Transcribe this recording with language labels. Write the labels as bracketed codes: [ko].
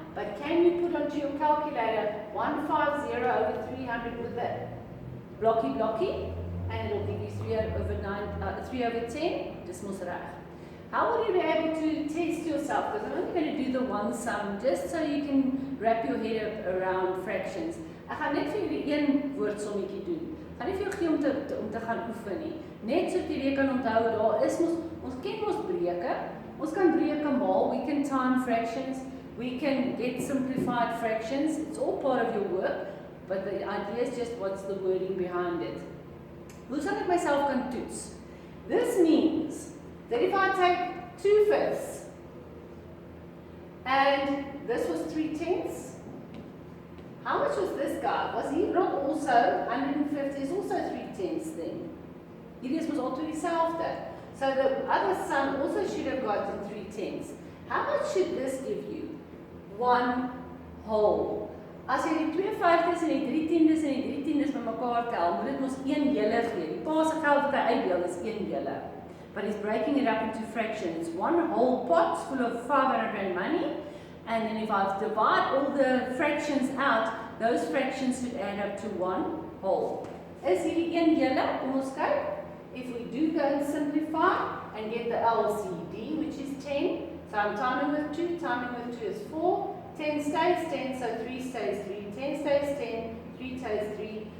[en] But can you put onto your calculator 150 over 300 with the blocky, and it'll give you 3 over 10, [af] dis mos reg. [en] How will you be able to test yourself? Because I'm only going to do the one sum, just so you can wrap your head around fractions. [af] Ek gaan net vir julle een woordsommetjie doen. Ek gaan nie vir jou gee om te gaan oefen nie. Net so dat jy kan onthou, daar is ons ken ons breuke. Ons kan breuke maal, [en] we can time fractions, we can get simplified fractions. It's all part of your work, but the idea is just what's the wording behind it. [af] Hoe sal ek myself kan toets? [en] This means that if I take 2/5 and this was 3/10, how much was this guy? Was he not also 150 is also 3/10 then? [af] Hierdie was altyd dieselfde. [en] So the other son also should have gotten 3/10. How much should this give you? 1 whole. [af] As jy die 2/5 en die 3/10 en die 3/10 bymekaar tel, moet dit mos 1 hele gee. Die pa se geld wat hy uitdeel is 1 hele. [en] But he's breaking it up into fractions. 1 whole pot full of 500 rand money, and then if I divide all the fractions out, those fractions should add up to 1 whole. [af] Is hierdie 1 hele? Kom ons kyk. [en] If we do go and simplify and get the LCD, which is 10, so I'm timing with 2 is 4, 10 stays 10, so 3 stays 3, 10 stays 10, 3 stays 3.